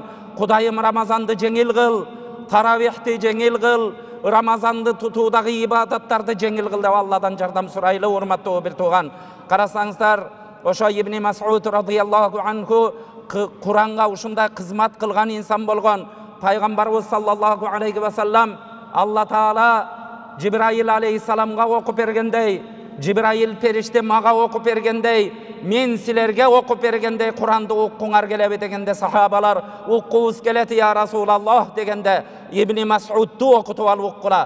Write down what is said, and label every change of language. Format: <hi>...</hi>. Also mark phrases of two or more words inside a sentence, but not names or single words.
<ky>Кудайым Рамазанды жеңил кыл, таравихти жеңил кыл, Рамазанды тутуудагы ибадаттарды жеңил кыл деп Алладан жардам сурайлы, урматтуу бир тууган. Карасаңыздар, ошо Ибн Мас'уд радыйаллаху анху Куранга ушундай кызмат кылган инсан болгон. Пайгамбарыбыз</ky> <ar>صلى الله عليه وسلم</ar> <ky>Алла Таала Жибраил алейхиссаламга окуп бергендей, Жибраил периште мага окуп бергендей, мен силерге окуп бергендей Куранды укуңар келеби дегенде сахабалар уккубуз келет</ky> <ar>يا رسول الله</ar> <ky>дегенде Ибн Мас'удду окутуп алып уккула.</ky>